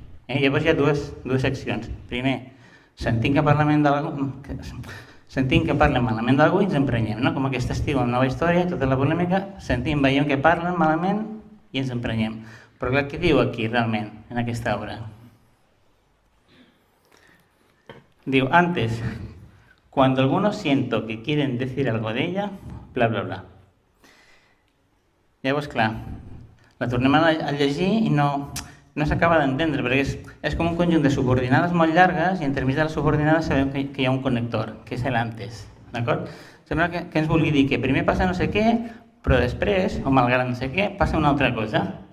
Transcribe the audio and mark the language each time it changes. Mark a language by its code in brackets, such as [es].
[ca] Llavors hi ha dues seccions. Primer, sentim que parlen malament d'algú i ens emprenyem, no? Com aquest estiu amb nova història, tota la polèmica, veiem que parlen malament i ens emprenyem. Però clar, què diu aquí realment, en aquesta obra? [es] Diu, antes, cuando algunos siento que quieren decir algo de ella, bla, bla, bla. [ca] Llavors, clar, la tornem a llegir i no s'acaba d'entendre, perquè és com un conjunt de subordinades molt llargues i entremig de les subordinades sabem que hi ha un connector, que és l'antes, d'acord? Sembla que ens vulgui dir que primer passa no sé què, però després, o malgrat no sé què, passa una altra cosa.